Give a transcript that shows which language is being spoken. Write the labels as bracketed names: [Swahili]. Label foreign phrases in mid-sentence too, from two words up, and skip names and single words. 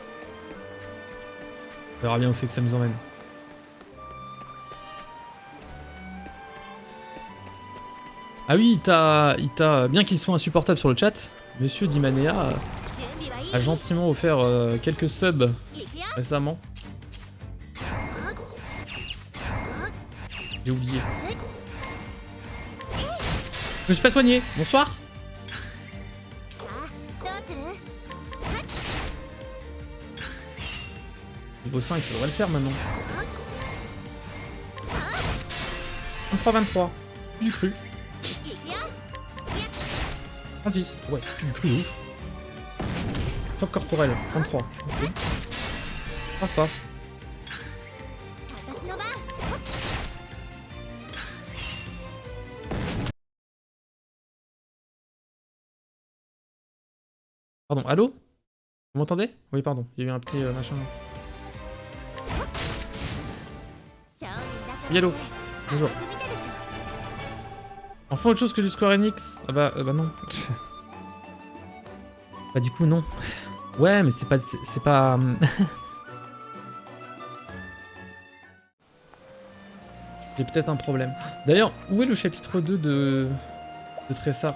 [French] On verra bien où c'est que ça nous emmène. Ah oui, bien qu'il soit insupportable sur le chat, Monsieur Dimanea a gentiment offert quelques subs récemment. J'ai oublié. Je me suis pas soigné. Bonsoir. [Japanese] さあどうする？ [French] Niveau 5, ça devrait le faire maintenant. 23-23. Plus du cru. [Japanese] いくよ。 [French] 36. Ouais, c'est plus du cru de ouf. Choc corporel. 33. Ok. Paf paf. [Japanese] 私の番。 [French] Pardon, allô? Vous m'entendez? Oui, pardon. Il y a eu un petit machin. [Japanese] 商人だから [French] Oui, allô? Bonjour. [Japanese] 甘く見たでしょ。 [French] Enfin autre chose que du Square Enix. Ah bah non. Bah du coup non. Ouais mais c'est pas... C'est pas... J'ai peut-être un problème. D'ailleurs, où est le chapitre 2 de Tressart?